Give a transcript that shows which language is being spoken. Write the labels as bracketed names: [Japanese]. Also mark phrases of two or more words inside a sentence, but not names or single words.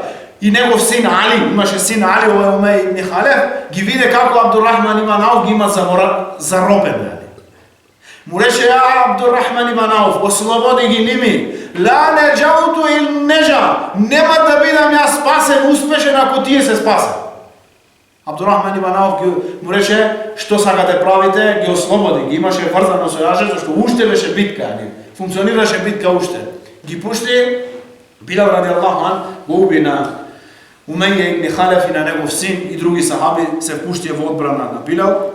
[Macedonian] И негов син Али, имаше син Али, ова е Умеја ибн Халеф, ги виде како Абдурахман ибн Ауф ги има заробен. Му рече, Абдурахман ибн Ауф, ослободи ги ними. [Arabic] لا نجوت إن نجا, [Macedonian] нема да бидам јас спасен, успешен ако тие се спасен. Абдурахман ибн Ауф му рече, што сакате правите, ги ослободи, ги имаше врзано со јаже, зашто уште беше битка, функционираше битка уште. Ги пушти, Билал [Arabic] رضي الله عن [Macedonian] го уби на Умеја ибн Халеф и на негов син и други сахаби се впуштија во одбрана на Билал.